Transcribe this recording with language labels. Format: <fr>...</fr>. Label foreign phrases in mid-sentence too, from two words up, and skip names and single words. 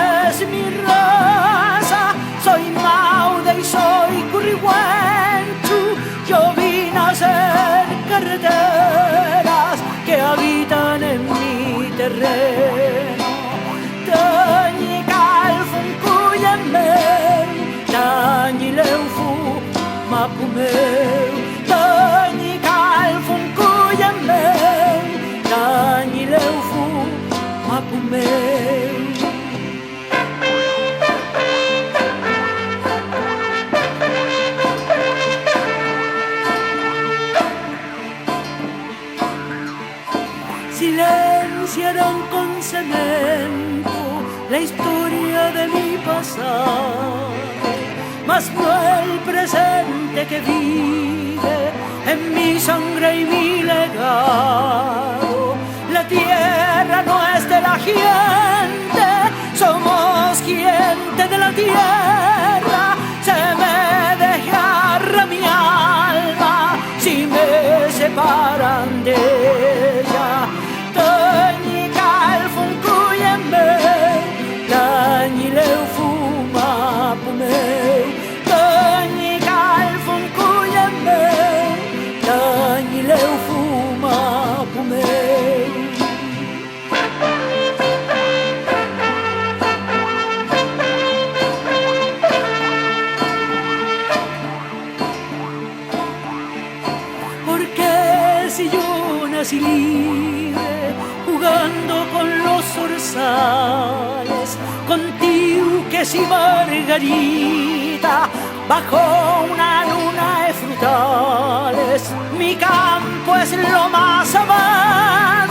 <es>es mi raza, soy Maude y soy Currihuenchu. Yo vine a hacer carreteras que habitan en mi terreno.</es> <arn>Tañi calfun cuyemeu, tañi leufu mapumeu. Tañi calfun cuyemeu, tañi leufu mapumeu.</arn> <es>Silenciaron con cemento la historia de mi pasado, mas no el presente que vive en mi sangre y mi legado. La tierra no es de la gente, somos gente de la tierra. Se me desgarra mi alma si me separan de ella.</es> <arn>Tañi calfun cuyemeu, tañi leufu mapumeu. Tañi calfun cuyemeu, tañi leufu mapumeu.</arn> <es>Porque si yo nací libre, jugando con los zorzales, con tiuques y margarita, bajo una luna de frutales, mi campo es lo más amado.</es>